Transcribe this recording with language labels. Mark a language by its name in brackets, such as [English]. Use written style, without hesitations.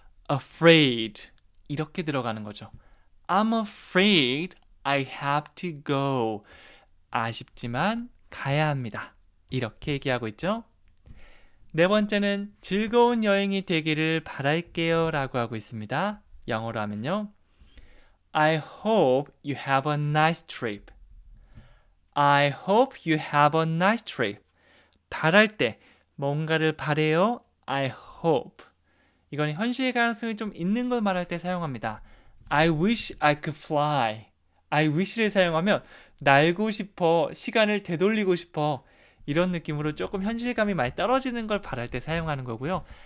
[English] afraid. [Korean] 이렇게 들어가는 거죠. [English] I'm afraid I have to go. [Korean] 아쉽지만 가야 합니다. 이렇게 얘기하고 있죠. 네 번째는 즐거운 여행이 되기를 바랄게요 라고 하고 있습니다. 영어로 하면요. [English] I hope you have a nice trip. I hope you have a nice trip. [Korean] 바랄 때 뭔가를 바래요. [English] I hope. [Korean] 이건 현실 가능성이 좀 있는 걸 말할 때 사용합니다. [English] I wish I could fly. [Korean] I wish를 사용하면 날고 싶어, 시간을 되돌리고 싶어 이런 느낌으로 조금 현실감이 많이 떨어지는 걸 바랄 때 사용하는 거고요.